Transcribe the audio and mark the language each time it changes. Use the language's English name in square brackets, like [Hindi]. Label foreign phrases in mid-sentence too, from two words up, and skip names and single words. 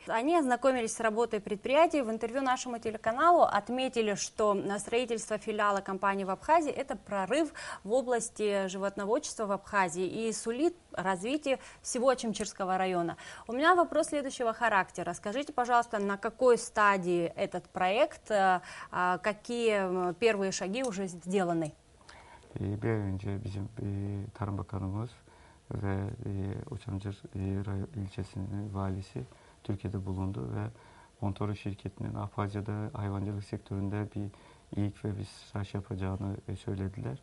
[Russian] Они ознакомились с работой предприятий. В интервью нашему телеканалу отметили, что строительство филиала компании в Абхазии – это прорыв в области животноводчества в Абхазии и сулит развитие всего Чимчирского района. У меня вопрос следующего характера. Скажите, пожалуйста, на какой стадии этот проект, какие первые шаги уже сделаны? [Turkish] Bir ay önce bizim Tarım Bakanımız ve Uçamcır ilçesinin valisi Türkiye'de bulundu ve Bontor şirketinin Abhazya'da hayvancılık sektöründe bir ilk ve bir staj yapacağını söylediler.